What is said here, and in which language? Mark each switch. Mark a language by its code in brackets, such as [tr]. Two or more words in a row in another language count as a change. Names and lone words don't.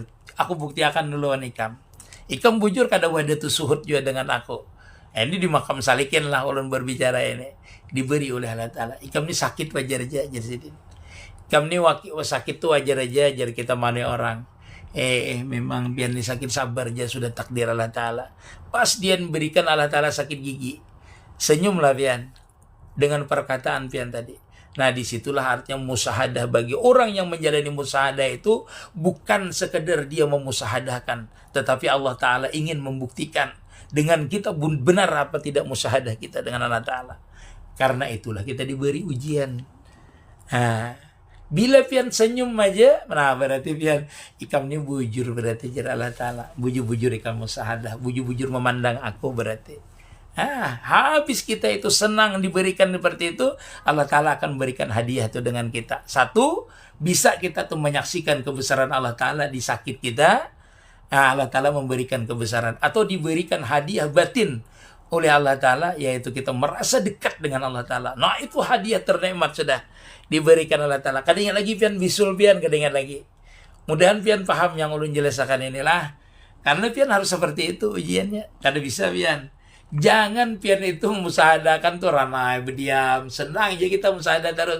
[bjn] Aku buktikan duluan ikam. Ikam bujur kada [ar] wahdatul suhud [bjn] juga dengan aku. Ini di [ar] makam salikin [bjn] lah ulun berbicara ini. Diberi oleh Allah Ta'ala. Ikam ini sakit wajar aja. Ikam ini sakit tuh wajar aja. Jar kita mana orang. Memang pian ini sakit sabar aja. [id] Sudah takdir Allah Ta'ala. [bjn] Pas dia berikan Allah Ta'ala sakit gigi. Senyumlah pian dengan perkataan pian tadi. [id] Nah, disitulah artinya musahadah bagi orang yang menjalani musahadah itu bukan sekedar dia memusahadahkan, tetapi Allah Ta'ala ingin membuktikan dengan kita benar apa tidak musahadah kita dengan Allah Ta'ala. [bjn] Karena itulah kita diberi ujian. Nah, bila pian senyum aja, nah berarti pian ikam ini bujur berarti jar Allah Ta'ala. Bujur-bujur ikam musahadah, bujur-bujur memandang aku berarti. Habis kita itu senang diberikan seperti itu, Allah Ta'ala akan berikan hadiah itu dengan kita. Satu, bisa kita tuh menyaksikan kebesaran Allah Ta'ala di sakit kita. [id] Allah Ta'ala memberikan kebesaran. Atau diberikan hadiah batin oleh Allah Ta'ala, yaitu kita merasa dekat dengan Allah Ta'ala. Nah, itu hadiah ternikmat sudah diberikan Allah Ta'ala. [bjn] Kadang lagi pian bisul pian, kadang lagi. Mudahan pian paham yang ulun jelaskan inilah. Karena pian harus seperti itu ujiannya. Kada bisa pian. Jangan pian itu musahadakan tuh ramai berdiam, senang aja kita musahadah terus.